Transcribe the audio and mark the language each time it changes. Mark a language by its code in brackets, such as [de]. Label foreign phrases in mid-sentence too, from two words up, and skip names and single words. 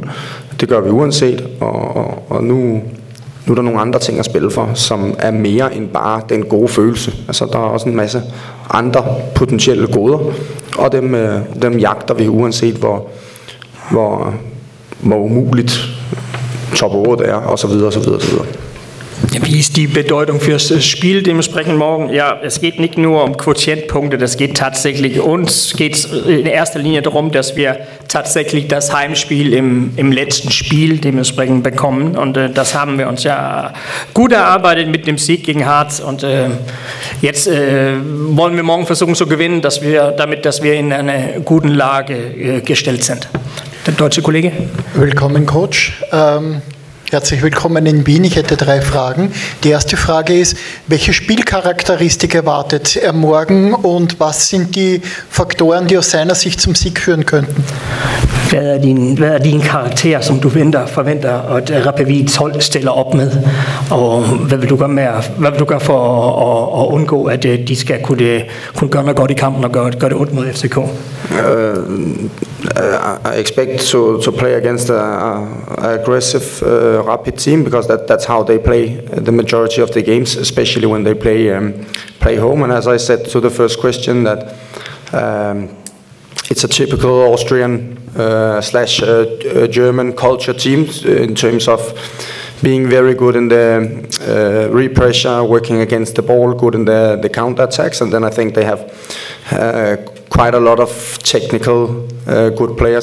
[da] Det gør vi uanset, og nu er der nogle andre ting at spille for, som er mere end bare den gode følelse. Altså der er også en masse andre potentielle goder, og dem jagter vi uanset hvor umuligt top 8 er, og så videre, og så videre, og så videre. [de] Wie ist die Bedeutung fürs Spiel dementsprechend morgen? Ja, es geht nicht nur um Quotientpunkte, das geht tatsächlich, uns geht es in erster Linie darum, dass wir tatsächlich das Heimspiel im letzten Spiel dementsprechend bekommen, und das haben wir uns ja gut erarbeitet mit dem Sieg gegen Hearts, und jetzt wollen wir morgen versuchen zu gewinnen, dass wir in einer guten Lage gestellt sind. Der deutsche Kollege. Willkommen, Coach. Herzlich willkommen in Wien. Ich hätte 3 Fragen. Die erste Frage ist, welche Spielcharakteristik erwartet er morgen und was sind die Faktoren, die aus seiner Sicht zum Sieg führen könnten? [da] Hvad er din karakter, som du forventer, at Rapid hold stiller op med? Og hvad vil du gøre for at undgå, at de skal kunne gøre noget godt i kampen og gøre det ondt mod FCK? [en] I expect to play against an aggressive Rapid team, because that's how they play the majority of the games, especially when they play home. And as I said to the first question, that it's a typical Austrian slash German culture team in terms of being very good in the repressure, working against the ball, good in the counter attacks, and then I think they have quite a lot of technical good players.